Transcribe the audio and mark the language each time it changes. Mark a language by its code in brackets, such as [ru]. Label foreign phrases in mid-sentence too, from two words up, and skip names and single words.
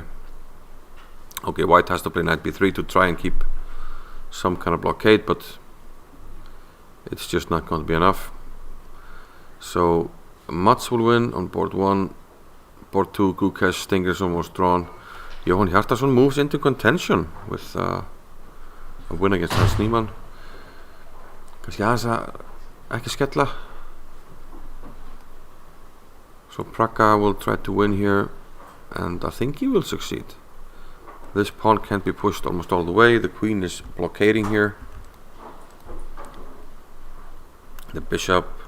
[en] Okay, white has to play knight b3 to try and keep some kind of blockade, but it's just not going to be enough. So Mats will win on board 1. Board 2, Gukesh, Stingerson was drawn. Jóhann Hjartarson moves into contention with a win against Hans Niemann. [is] Kannski aðeins ekki skella. [en] So Praga will try to win here, and I think he will succeed. This pawn can't be pushed almost all the way. The queen is blockading here. The bishop.